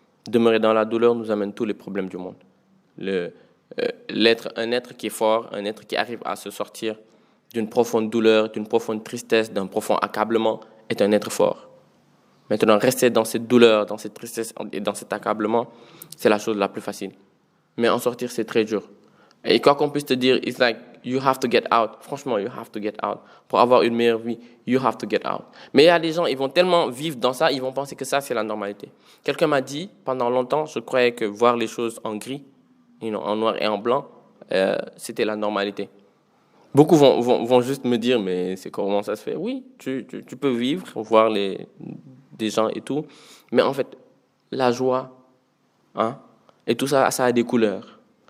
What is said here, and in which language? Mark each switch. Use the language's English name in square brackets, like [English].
[French] Demeurer dans la douleur nous amène tous les problèmes du monde. Un être qui est fort, un être qui arrive à se sortir d'une profonde douleur, d'une profonde tristesse, d'un profond accablement, est un être fort. Maintenant, rester dans cette douleur, dans cette tristesse et dans cet accablement, c'est la chose la plus facile. Mais en sortir, c'est très dur. Et quoi qu'on puisse te dire, [English] it's like, you have to get out. [French] Franchement, [English] you have to get out. [French] Pour avoir une meilleure vie, [English] you have to get out. [French] Mais il y a des gens, ils vont tellement vivre dans ça, ils vont penser que ça, c'est la normalité. Quelqu'un m'a dit, pendant longtemps, je croyais que voir les choses en gris, en noir et en blanc, c'était la normalité. Beaucoup vont juste me dire, mais c'est comment ça se fait? Oui, tu peux vivre, voir des gens et tout, mais en fait, la joie, hein, et tout ça, ça a des couleurs.